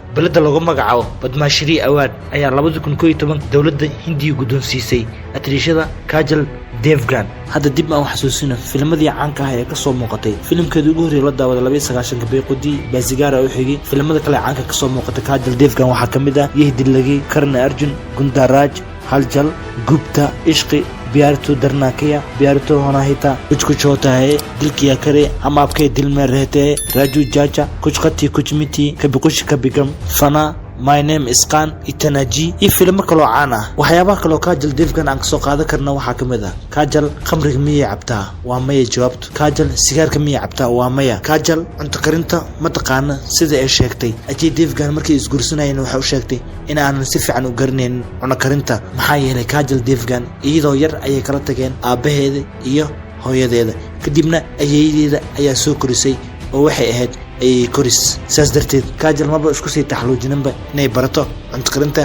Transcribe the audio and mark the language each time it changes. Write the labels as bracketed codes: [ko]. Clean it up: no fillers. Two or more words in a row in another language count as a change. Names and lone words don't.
[so] bilada lagu magacaabo Padma Shri Award ayaa 2011 dawladda Hindiya guddoonsiisay atriishada Kajal Devgan. hadda dib aan xasuusino filmadii caanka ah ee ka soo muuqatay filimkeedii ugu horeeyay la daawada 29 Beequdi Basigara u xigay filimada kale caanka ka soo muuqatay Kajal Devgan waxa kamid ah Yeh Dil Lagi, Karna Arjun, Gundaraj, Haljal, Gupta, Ishqi, प्यार तो डरना किया, प्यार तो होना ही था, कुछ कुछ होता है, दिल किया करे, हम आपके दिल में रहते हैं, राजू चाचा, कुछ खत्ती कुछ मिठी, कभी कुछ कभी गम, फना, My Name is Khan, Itanaji. iyo filmo kale oo caan ah. waxyaabaha kale oo Kajal Devgan aan ka soo qaadan karna waxa kamid ah Kajal khamriga miyay cabtaa waa maya jawaabtu. Kajal sigaarka miyay cabtaa waa maya. Kajal cunto karinta ma taqaana sida ay sheegtay. Ajay Devgan markii isguursanayeen waxa uu sheegtay in aanan si fiican u garanayn cunto karinta maxaa yeelay Kajal Devgan iyadoo yar ayay kala tageen aabaheeda iyo hooyadeeda kadibna ayeeyadeeda ayaa soo korisay oo waxay ahayd ay koris saas darteed Kajal maba isku sii taxluujinanba inay barato cunto karinta.